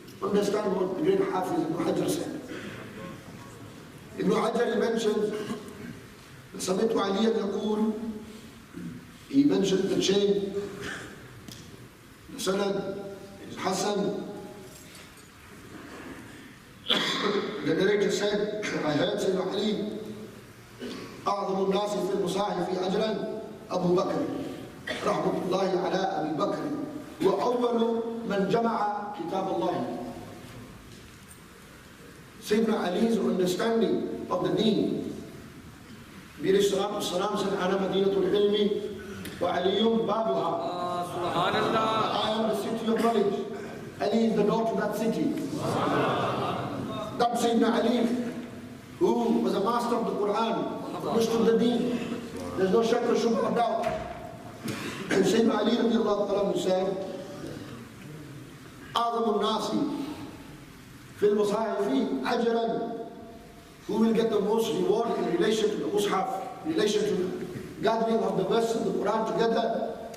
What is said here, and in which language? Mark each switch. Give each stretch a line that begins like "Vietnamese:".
English: Understand what the great Hafiz ibn Hajar said. Ibn Hajar mentions,
Arabic: سمعت عليا يقول,
English: he mentioned the chain, the sanad, Hassan. The narrator said, I heard Sayyidina Ali,
Arabic: أعظم الناس في المصاحف أجرا أبو بكر رحمة الله على أبي بكر وأول من جمع كتاب الله.
English: Sayyidina Ali's understanding of the deen. Bir Salam said,
Arabic: أنا مدينة العلم وعلي بابها.
English: Subhanallah. I am the city of knowledge. Ali is the door to that city. That Sayyidina Ali, who was a master of the Quran, understood the deen. There's no shak or shubha or doubt. And Sayyidina Ali radiallahu ta'ala said,
Arabic: أعظم الناس في المصاحف أجرا,
English: who will get the most reward in relation to the mushaf, in relation to the gathering of the verses of the Quran together.